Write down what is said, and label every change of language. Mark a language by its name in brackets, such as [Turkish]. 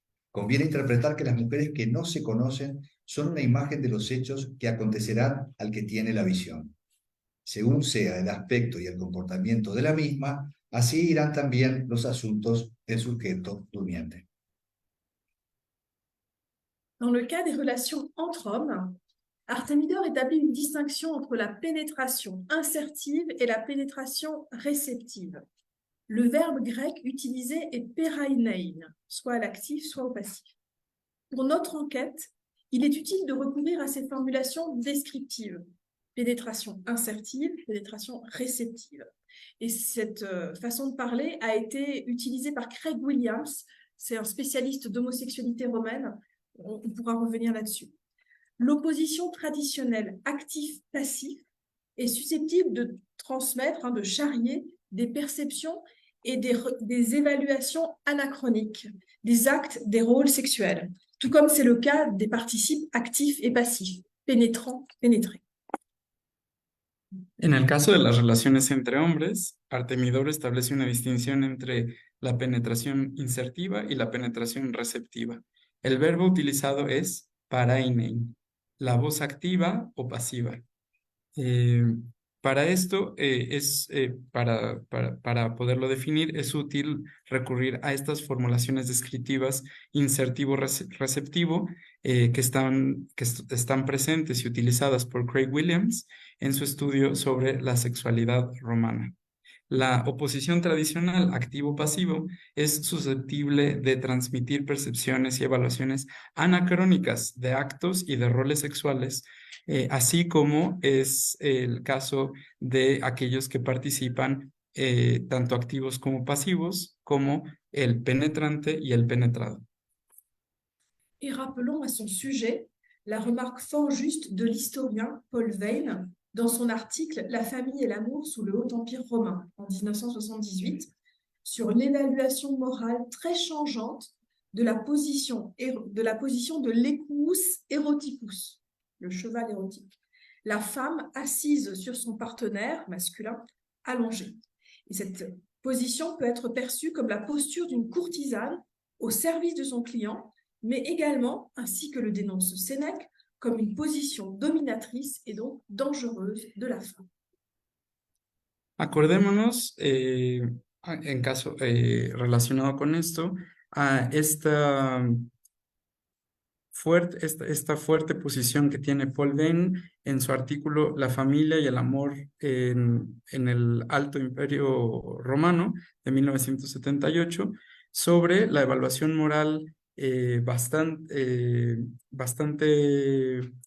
[Spanish] Conviene interpretar que las mujeres que no se conocen son una imagen de los hechos que acontecerán al que tiene la visión. Según sea el aspecto y el comportamiento de la misma, así irán también los asuntos del sujeto durmiente. [French] Dans le cas des relations entre hommes, Artemidor établit une distinction entre la pénétration insertive et la pénétration réceptive. Le verbe grec utilisé est perainein, soit à l'actif, soit au passif. Pour notre enquête, il est utile de recourir à ces formulations descriptives. Pénétration insertive, pénétration réceptive. Et cette façon de parler a été utilisée par Craig Williams, c'est un spécialiste d'homosexualité romaine, on pourra revenir là-dessus. L'opposition traditionnelle actif-passif est susceptible de transmettre, de charrier des perceptions et des évaluations anachroniques, des actes, des rôles sexuels, tout comme c'est le cas des participes actifs et passifs, pénétrant, pénétré. [Spanish] En el caso de las relaciones entre hombres, Artemidoro establece una distinción entre la penetración insertiva y la penetración receptiva. El verbo utilizado es parainein, la voz activa o pasiva. Para esto, para poderlo definir, es útil recurrir a estas formulaciones descriptivas insertivo-receptivo que están presentes y utilizadas por Craig Williams en su estudio sobre la sexualidad romana. La oposición tradicional activo-pasivo es susceptible de transmitir percepciones y evaluaciones anacrónicas de actos y de roles sexuales, así como es el caso de aquellos que participan tanto activos como pasivos, como el penetrante y el penetrado. [French] Et rappelons à son sujet la remarque fort juste de l'historien Paul Veyne dans son article « La famille et l'amour sous le Haut Empire romain » en 1978, sur l'évaluation morale très changeante de la position de l'equus eroticus, le cheval érotique, la femme assise sur son partenaire masculin allongé. Et cette position peut être perçue comme la posture d'une courtisane au service de son client, mais également, ainsi que le dénonce Sénèque, comme une position dominatrice et donc dangereuse de la femme. [Spanish] Acordémonos, en caso relacionado con esto, a esta fuerte posición que tiene Paul Veyne en su artículo La familia y el amor en el Alto Imperio Romano de 1978, sobre la evaluación moral bastante